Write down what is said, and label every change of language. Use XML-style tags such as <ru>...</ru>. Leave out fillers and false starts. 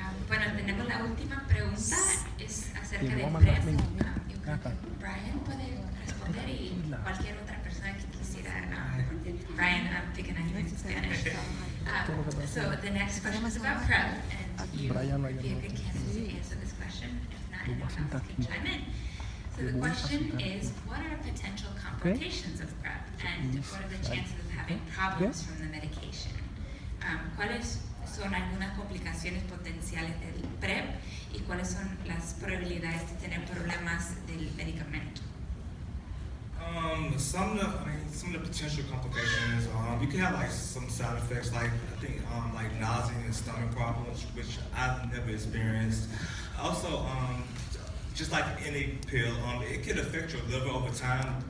<es>Bueno, tenemos la última pregunta, es acerca del PrEP. Yo creo que Brian puede responder y cualquier otra persona que quisiera.</es> <en>Brian, I'm picking on you in Spanish. So the next question is about PrEP, and you would be a good candidate to answer this question. If not, anyone else can chime in. So the question is, what are potential complications of PrEP, and what are the chances of having problems from the medication?</en> <es>¿Cuáles son algunas complicaciones potenciales del PrEP y cuáles son las probabilidades de tener problemas del medicamento?</es> <en>Some of the potential complications, you can have like some side effects, like I think like nausea and stomach problems, which I've never experienced. Also, just like any pill, it can affect your liver over time.</en>